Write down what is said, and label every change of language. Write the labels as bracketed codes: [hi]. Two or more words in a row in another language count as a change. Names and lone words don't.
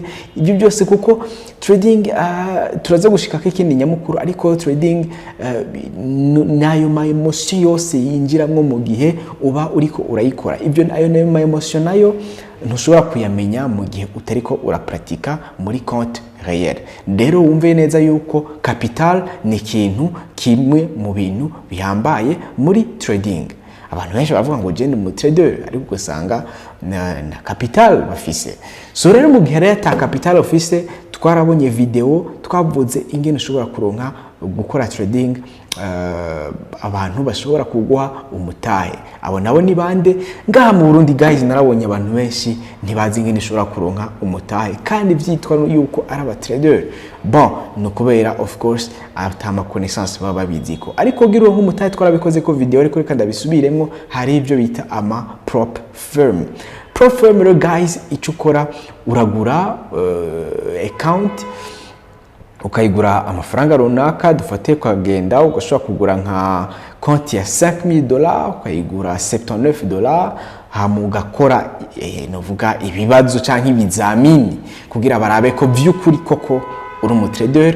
[rn] Ibyo byose kuko trading turaza gushika k'ikindi nyamukuru, ariko trading nayo ma emotion yose yinjiramwo mu gihe uba uriko urayikora. Ibyo nayo ma emotion nayo ntushobora kuyamenya mu gihe utariko urapratika muri [fr] compte réel. [rn] Rero wumve neza yuko capital ni ikintu kimwe mu bintu bihambaye muri trading. Abantu benshi bavuga ngo je mu trader, ariko gusanga na capital bafise. So rero mu gihe ta [en] capital office, [rn] twarabonye video twavuze ingene ushobora kuronka gukora trading, abantu bashobora kuguha umutahe. Abo nabo ni bande? Ngaha mu Burundi guys narabonye abantu benshi ntibazi ingene ushobora kuronka umutahe kandi vyitwa yuko ari aba trader. Bon, no kubera [en] of course [rn] atama connaissance baba biziko, ariko gira nk'umutahe twarabikoze ko video, ariko reka ndabisubiremwo. Hari ibyo bita ama [en] prop firm. Prop firm [rn] rero guys, icyo ukora uragura account, ukayigura amafaranga runaka. Dufate ukagenda ugashobora kugura nka konti ya $5,000, ukayigura $79, hama ugakora novuga ibibazo canke ibizamini kugira barabe ko vy'ukuri koko uri umutrader.